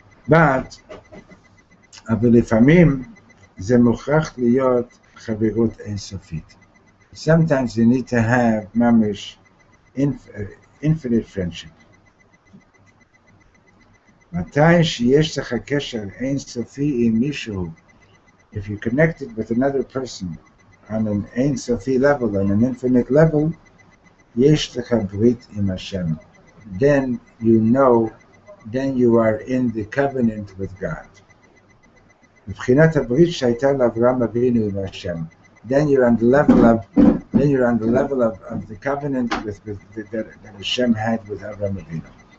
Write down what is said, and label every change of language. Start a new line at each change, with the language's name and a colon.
English: But,
Hebrew: אבל לפעמים זה מוכרח להיות חברות אינסופית.
English: Sometimes you need to have ממש infinite friendship.
Hebrew: מתי שיש לך קשר אינסופי עם מישהו,
English: if you're connected with another person on an אינסופי level, on an infinite level,
Hebrew: יש לך ברית עם השם.
English: Then you know, then you are in the covenant with God.
Hebrew: מבחינת הברית שהייתה לאברהם אבינו עם השם.
English: Then you're on the level of the covenant that Hashem had with Abraham Avinu.